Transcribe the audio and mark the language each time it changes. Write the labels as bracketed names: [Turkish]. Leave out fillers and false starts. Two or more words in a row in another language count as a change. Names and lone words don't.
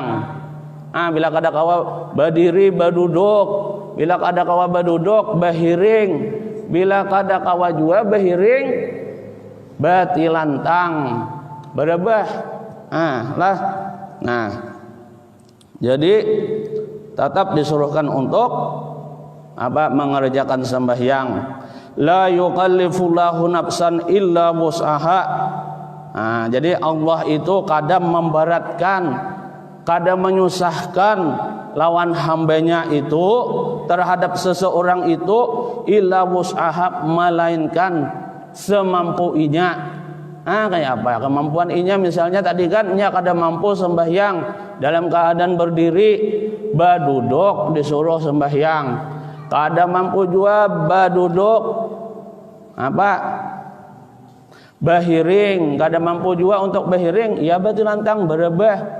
[Banjar] Bila kada kawa berdiri berduduk, bila kada kawa berduduk behiring, bila kada kawa juga behiring betilantang, berebah. Jadi tetap disuruhkan untuk mengerjakan sembahyang. [Arabic] لا يكلف الله نفسا إلا وسعها. [Banjar] Jadi Allah itu kadang memberatkan, kadang menyusahkan lawan hambanya itu terhadap seseorang itu [Arabic] إلا وسعها, [Banjar] melainkan semampu inya. Kayak apa? Kemampuan inya misalnya tadi kan inya kada mampu sembahyang dalam keadaan berdiri, berduduk disuruh sembahyang. Kada mampu juga berduduk behiring, kada mampu juga untuk behiring, ya betilantang berebah.